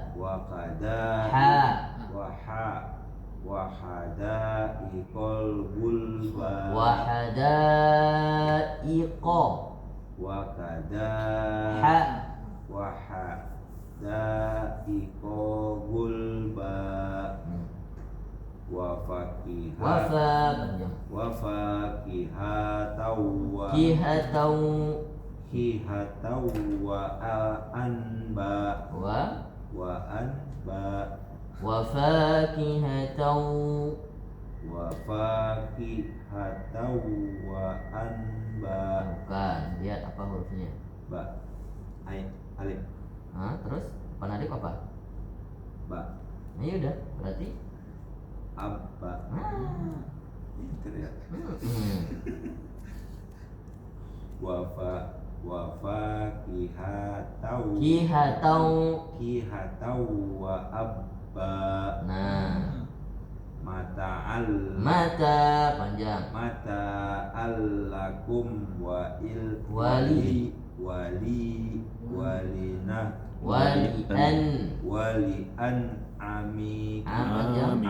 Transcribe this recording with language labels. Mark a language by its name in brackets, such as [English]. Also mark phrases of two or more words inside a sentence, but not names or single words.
[Arabic] Wahadaiqal gulba. Wahadaiqa. Wahadaiqa gulba. [Indonesian] panjang. [Arabic] Kihatau wa anba Wa fakihatan wa fakihatan wa anba. [Indonesian] bukan, lihat apa hurufnya. [Arabic] Ba alif [Indonesian] Terus depan alif apa? [Arabic] ba [Indonesian] Nah, ya udah, berarti abba. Pinter ya. [Arabic] wa fakihatan kihatau wa abba. [Indonesian] Nah, [Arabic] mata [Indonesian] panjang. [Arabic] allakum wa Wali. walina Wali an amikum.